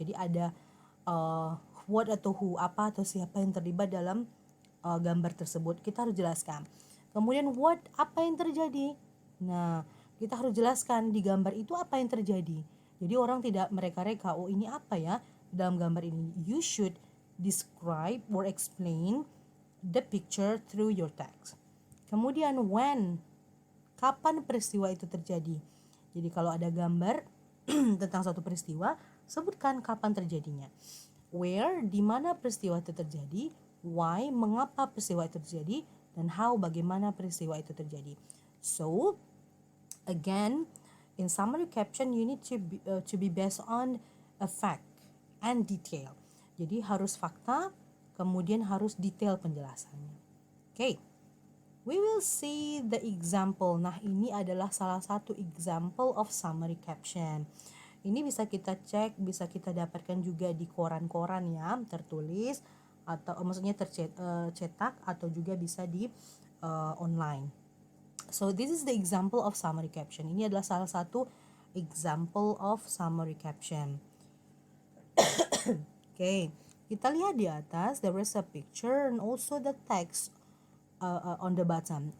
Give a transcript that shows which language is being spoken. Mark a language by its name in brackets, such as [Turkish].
[Indonesian] Jadi ada what atau who, apa atau siapa yang terlibat dalam gambar tersebut. Kita harus jelaskan. Kemudian what, apa yang terjadi. Nah, kita harus jelaskan di gambar itu apa yang terjadi. Jadi orang tidak mereka-reka, oh ini apa ya dalam gambar ini. [English] You should describe or explain the picture through your text. [Indonesian] Kemudian when, kapan peristiwa itu terjadi. Jadi kalau ada gambar tentang suatu peristiwa, sebutkan kapan terjadinya. Where, di mana peristiwa itu terjadi. Why, mengapa peristiwa itu terjadi. Dan how, bagaimana peristiwa itu terjadi. [English] So, again, in summary caption, you need to be based on a fact and detail. [Indonesian] Jadi harus fakta, kemudian harus detail penjelasannya. [English] Okay, we will see the example. [Indonesian] Nah, ini adalah salah satu [English] example of summary caption. [Indonesian] Ini bisa kita cek, bisa kita dapatkan juga di koran-koran ya, tertulis atau maksudnya tercetak atau juga bisa di online. [English] So this is the example of summary caption. [Indonesian] Ini adalah salah satu [English] example of summary caption. Okay, [Indonesian] kita lihat di atas, [English] there is a picture and also the text on the bottom.